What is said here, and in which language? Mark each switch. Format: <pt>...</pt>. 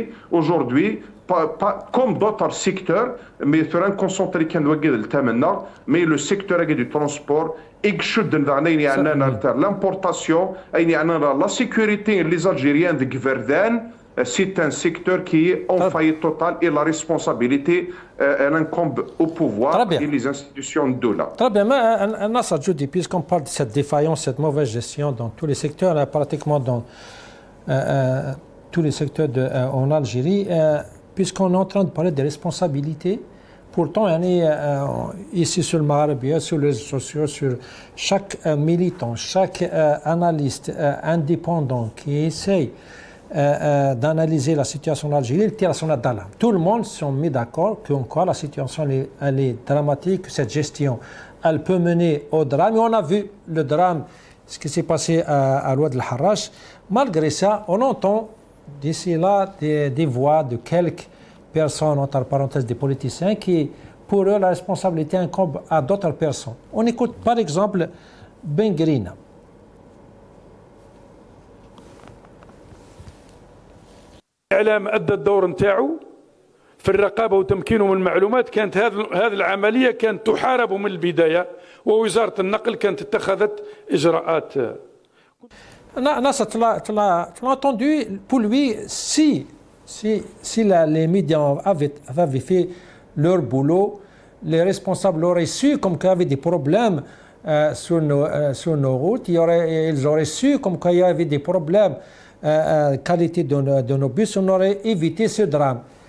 <fr>aujourd'hui comme d'autres secteurs mais sur un concentré</fr> <ar>كان وقد الثمنه</ar> <fr>mais le secteur du transport</fr> <ar>يشد يعني</ar> <fr>l'importation يعني la sécurité les Algériens de Gverdane c'est un secteur qui est en faillite totale et la responsabilité elle incombe au pouvoir et les institutions de là. Très bien, mais Nassar Djoudi, puisqu'on parle de cette défaillance, cette mauvaise gestion dans tous les secteurs, pratiquement dans tous les secteurs en Algérie, puisqu'on est en train de parler des responsabilités, pourtant, ici sur le Maghreb, sur les réseaux sociaux, sur chaque militant, chaque analyste indépendant qui essaye d'analyser la situation en Algérie, il tire la sonnette d'alarme. Tout le monde s'est mis d'accord que la situation elle est dramatique, que cette gestion elle peut mener au drame. Et on a vu le drame, ce qui s'est passé à l'Oued El Harrach. Malgré ça, on entend d'ici là des voix de quelques personnes, entre parenthèses des politiciens, qui pour eux la responsabilité incombe à d'autres personnes. On écoute par exemple Ben Grina.</fr> <ar>الإعلام أدى الدور نتاعو في الرقابة وتمكينه من المعلومات. كانت هذه العملية كانت تحارب من البداية ووزارة النقل كانت اتخذت إجراءات.</ar> <fr>Nassar, tu l'as entendu, pour lui, si les médias avaient fait leur boulot, les responsables auraient su comme qu'il y avait des problèmes sur nos routes, ils auraient su comme qu'il y avait des problèmes qualité de nos bus, on aurait évité ce drame.</fr>